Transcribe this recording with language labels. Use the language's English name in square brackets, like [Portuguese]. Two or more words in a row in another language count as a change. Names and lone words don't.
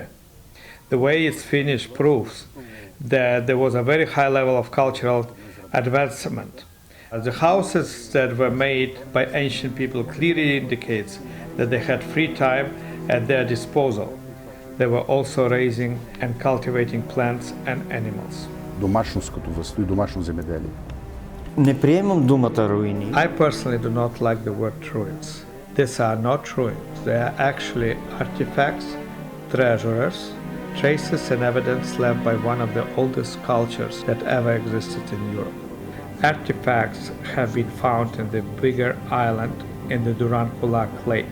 [English] The way it's finished proves that there was a very high level of cultural advancement. The houses that were made by ancient people clearly indicates that they had free time at their disposal. They were also raising and cultivating plants and animals. [Bulgarian] Домашно скотовъдство и домашно земеделие. не приемам думата руини. [English] I personally do not like the word ruins. These are not ruins. They are actually artifacts, treasures, traces and evidence left by one of the oldest cultures that ever existed in Europe. Artifacts have been found in the bigger island in the Durankulak Lake.